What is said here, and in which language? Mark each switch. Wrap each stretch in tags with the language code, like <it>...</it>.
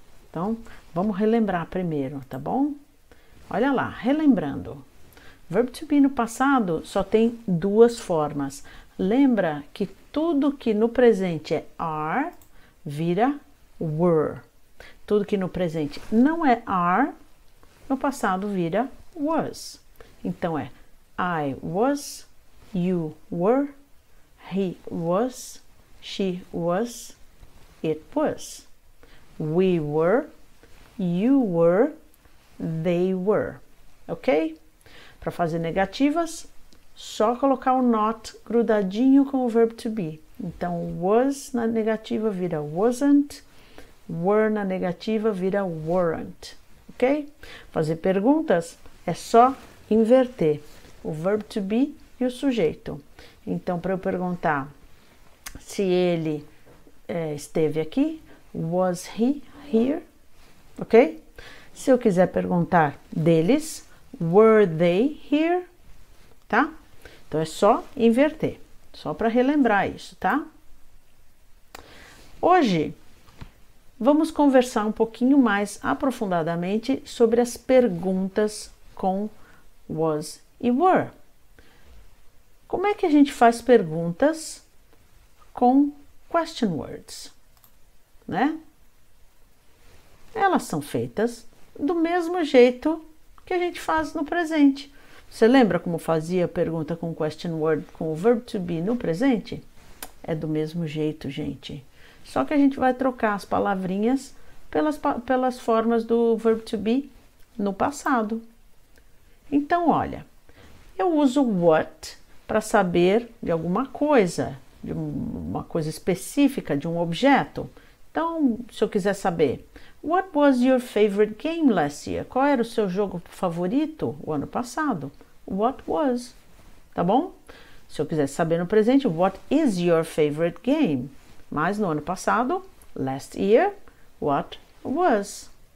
<pt>Então, vamos relembrar primeiro, tá bom? Olha lá, relembrando. Verbo to be no passado só tem duas formas. Lembra que tudo que no presente é are, vira were. Tudo que no presente não é are, no passado vira was. Então é</pt> <en>I was, you were, he was, she was, it was. We were, you were, they were.</en> <pt>Ok? Para fazer negativas, só colocar o not grudadinho com o verbo to be. Então, was na negativa vira wasn't, were na negativa vira weren't. Ok? Fazer perguntas é só inverter o verbo to be e o sujeito. Então, para eu perguntar se ele esteve aqui,</pt> <en>was he here?</en> <pt>Ok? Se eu quiser perguntar deles,</pt> <en>were they here?</en> <pt>Tá? Então, é só inverter. Só para relembrar isso, tá? Hoje, vamos conversar um pouquinho mais aprofundadamente sobre as perguntas com was e were. Como é que a gente faz perguntas com question words, né? Elas são feitas do mesmo jeito que a gente faz no presente. Você lembra como fazia a pergunta com question word com o verbo to be no presente? É do mesmo jeito, gente. Só que a gente vai trocar as palavrinhas pelas formas do verbo to be no passado. Então, olha, eu uso what para saber de alguma coisa, de uma coisa específica, de um objeto. Então, se eu quiser saber,</pt> <en>what was your favorite game last year?</en> <pt>Qual era o seu jogo favorito o ano passado?</pt> <en>What was,</en> <pt>tá bom? Se eu quiser saber no presente,</pt> <en>what is your favorite game?</en> <pt>Mas no ano passado,</pt> <en>last year, what was?</en>